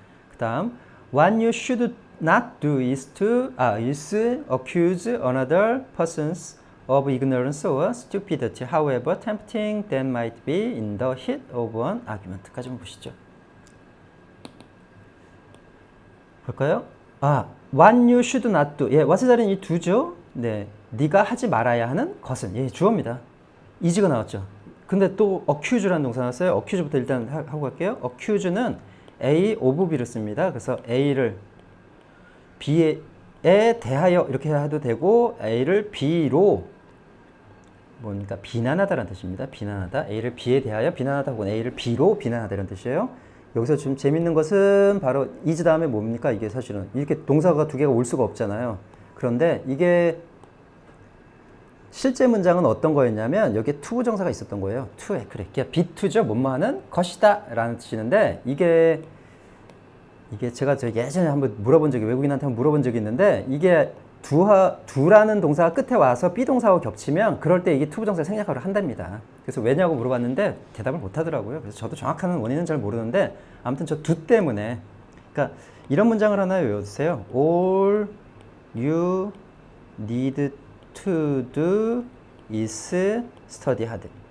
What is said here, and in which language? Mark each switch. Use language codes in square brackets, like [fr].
[ko] 그 다음 [en] What you should not do is accuse another persons of ignorance or stupidity, however tempting that might be in the heat of an argument까지 [ko] 한번 보시죠. 볼까요? [en] what you should not do. [ko] what의 자리는 이 do죠. 네가 하지 말아야 하는 것은 주어입니다. is가 나왔죠. 근데 또 accuse라는 동사 나왔어요. accuse부터 일단 하고 갈게요. accuse는 A of B를 씁니다. 그래서 A를 B에 대하여 이렇게 해도 되고 A를 B로 뭡니까? 비난하다라는 뜻입니다. 비난하다. A를 B에 대하여 비난하다 혹은 A를 B로 비난하다 이런 뜻이에요. 여기서 좀 재밌는 것은 바로 is 다음에 뭡니까? 이게 사실은 이렇게 동사가 두 개가 올 수가 없잖아요. 그런데 이게 실제 문장은 어떤 거였냐면 여기에 to 부정사가 있었던 거예요. to에 그래. be to죠. 뭐뭐 하는 것이다 라는 뜻이는데 이게 제가 예전에 한번 물어본 적이 외국인한테 한번 물어본 적이 있는데 이게 두라는 동사가 끝에 와서 비동사하고 겹치면 그럴 때 이게 to 부정사 생략을 한답니다. 그래서 왜냐고 물어봤는데 대답을 못 하더라고요. 그래서 저도 정확한 원인은 잘 모르는데 아무튼 저 do 때문에 그러니까 이런 문장을 하나 외워주세요. [en] All you need to do is study hard.